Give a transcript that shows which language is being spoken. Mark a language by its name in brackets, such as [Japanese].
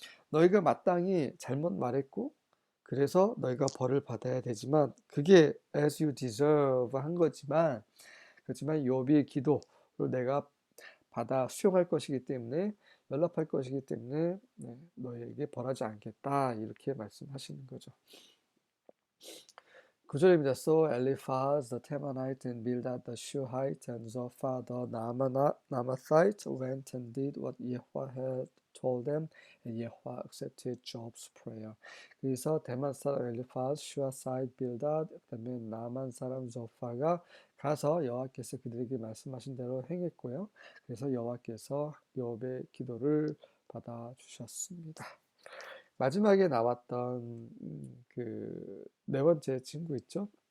[Korean] 너희가 마땅히 잘못 말했고 그래서 너희가 벌을 받아야 되지만 그게 [English] as you deserve [Korean] 한 거지만 그렇지만 욥의 기도를 내가 받아 수용할 것이기 때문에 연락할 것이기 때문에 너희에게 벌하지 않겠다 이렇게 말씀하시는 거죠. 9절입니다. [English] So Eliphaz the Temanite and Bildad the Shuhite and Zophar the Naamathite went and did what Yahweh had told them, and Yahweh accepted Job's prayer. [Korean] 그래서 대만 사람 엘리파즈, 슈아사이트, 빌닷, 그다음에 나만 사람 조파가 가서 여호와께서 그들에게 말씀하신 대로 행했고요. 그래서 여호와께서 욥의 기도를 받아 주셨습니다. 마지막에 나왔던 그 네 번째 친구 있죠?